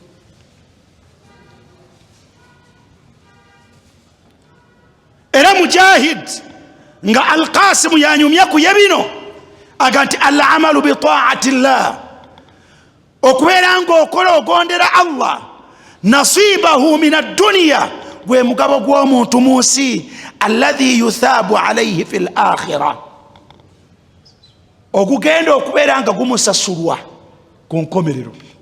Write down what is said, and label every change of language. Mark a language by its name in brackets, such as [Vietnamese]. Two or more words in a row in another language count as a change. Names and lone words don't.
[Ganda] Era Mujahid nga Al-Qasim yanyumya ku yebino aga nti [Arabic] الأعمال بطاعة الله, [Ganda] okubeera ng'okola ogondera Allah, [Arabic] نصيبه من الدنيا, [Ganda] gwe mugabo gw'omuntu mu nsi, [Arabic] الذي يثاب عليه في الآخرة, [Ganda] ogugenda okubeera nga gumusasulwa ku nkomerero.